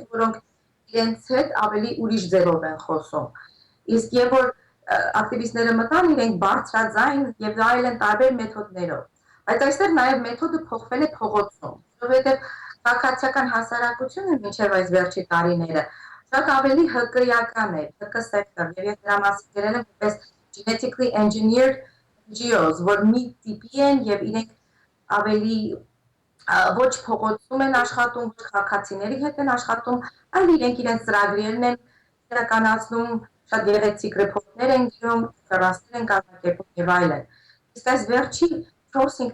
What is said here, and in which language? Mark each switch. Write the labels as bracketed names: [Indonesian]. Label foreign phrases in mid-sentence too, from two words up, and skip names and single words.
[Armenian] որոնք իրենց հետ ավելի ուրիշ ձևով են խոսում։ Իսկ երբ որ ակտիվիստները մտան, իրենք բարձրաձայն եւ այլն տարբեր մեթոդներով։ Բայց այստեղ նաեւ մեթոդը փոխվել է փողոցում, որովհետեւ քաղաքացիական հասարակությունը մինչեւ այս վերջի տարիները շատ ավելի ՀԿ-ական է, ՀԿ սեկտոր, եւ ես դրա մասին գրել եմ որպես [English] genetically engineered NGOs, [Armenian] որ մի տիպի են եւ իրենք ավելի ոչ փողոցում են աշխատում, ոչ քաղաքացիների հետ են աշխատում, այլ իրենք իրենց ծրագրերն են իրականացնում, շատ գեղեցիկ ռեպորտներ են գրում, ֆերասներ են կազմակերպում եւ այլն։ Իսկ այս վերջի 4-5